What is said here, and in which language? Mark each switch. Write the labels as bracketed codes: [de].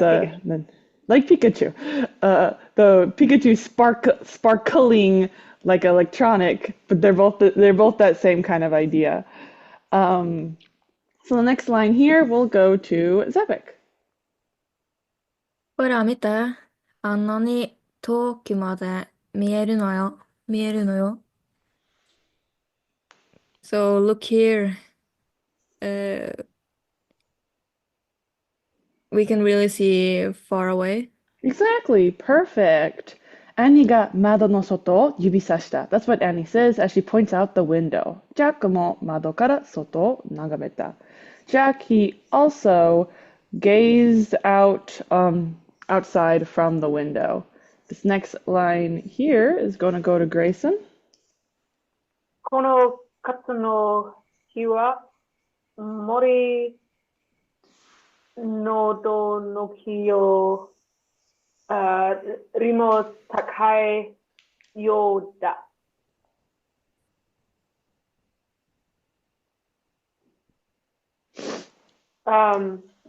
[en] like Pikachu. like Pikachu. The Pikachu sparkling like electronic, but they're both that same kind of idea. Um, so the next line here will go to Zapic. [ja] ほら、見て。あんなに遠くまで見えるのよ。見えるのよ。 [en] So look here. Uh, we can really see far away. Exactly, perfect. [ja] Annie が窓の外を指さした. [en] That's what Annie says as she points out the window. [ja] Jack も窓から外を眺めた. [en] Jack, he also gazed outside from the window. This next line here is going to go to Grayson. [ja] この夏の日はMori no do no kiyo rimo takai yoda.